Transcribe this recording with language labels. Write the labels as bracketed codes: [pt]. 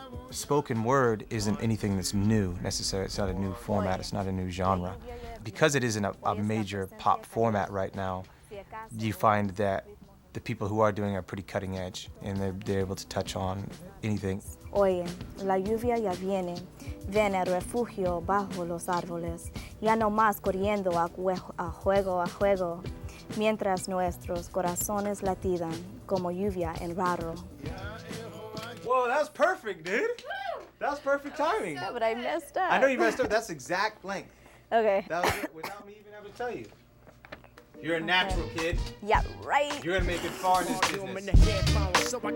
[en] Spoken word isn't anything that's new, necessarily. It's not a new format. It's not a new genre. Because it isn't a major pop format right now, you find that the people who are doing it are pretty cutting edge, and they're able to touch on anything. [es] Oye, la lluvia ya viene, ven al refugio bajo los árboles, ya no más corriendo a juego, mientras nuestros corazones latidan como lluvia en barro. [en] Whoa, that was perfect, dude. That was perfect timing. Yeah, but I messed up. I know you messed up. That's exact length. Okay. That was it, without me even having to tell you. You're a natural kid. Yeah, right. You're gonna make it far in this business.